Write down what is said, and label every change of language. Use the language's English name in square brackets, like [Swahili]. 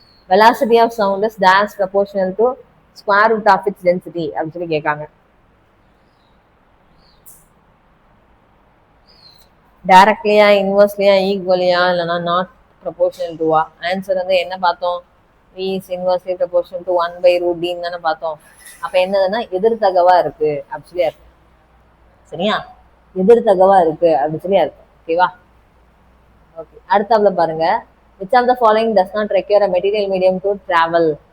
[English] velocity of sound is dash proportional to square root of its density [Tamil] அப்படின்னு சொல்லி கேட்காங்க. டைரக்ட்லியா, இன்வெர்ஸ்லியா, ஈக்குவலியா, இல்லைன்னா நாட் ப்ரொபோர்ஷனல் டுவா? ஆன்சர் வந்து என்ன பார்த்தோம்? [English] V is inversely proportional to 1/√D [Tamil] தானே பார்த்தோம். அப்ப என்னதுன்னா எதிர்த்தகவா இருக்கு அப்படி சொல்லி அர்த்தம். சரியா, எதிர்த்தகவா இருக்கு அப்படி சொல்லி அர்த்தம். ஓகேவா? ஓகே, அடுத்தாப்புல பாருங்க. [English] which of the following does not require a material medium to travel?